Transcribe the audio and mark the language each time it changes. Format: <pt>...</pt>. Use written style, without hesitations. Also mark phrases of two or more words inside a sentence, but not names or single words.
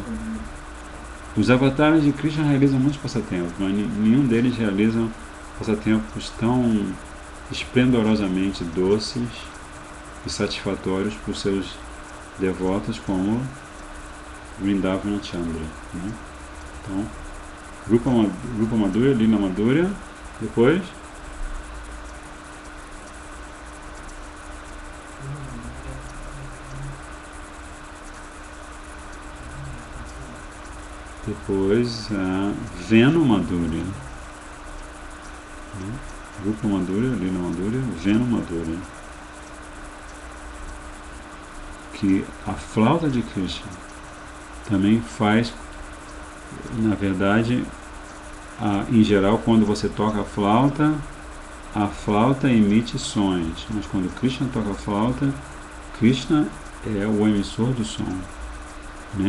<pt>Os avatares de Krishna realizam muitos passatempos, mas nenhum deles realiza passatempos tão esplendorosamente doces e satisfatórios para os seus devotos como Vrindavana Chandra, né? Então,</pt> <sa>Rupa Madhurya, Lila Madhurya,</sa> <pt>depois</pt> <sa>Venu Madhurya,</sa> <pt>né?</pt> <sa>Rupa Madhurya, Lila Madhurya, Venu Madhurya,</sa> <pt>que a flauta de Krishna também faz, na verdade, em geral, quando você toca a flauta emite sons, mas quando Krishna toca a flauta, Krishna é o emissor do som, né?</pt>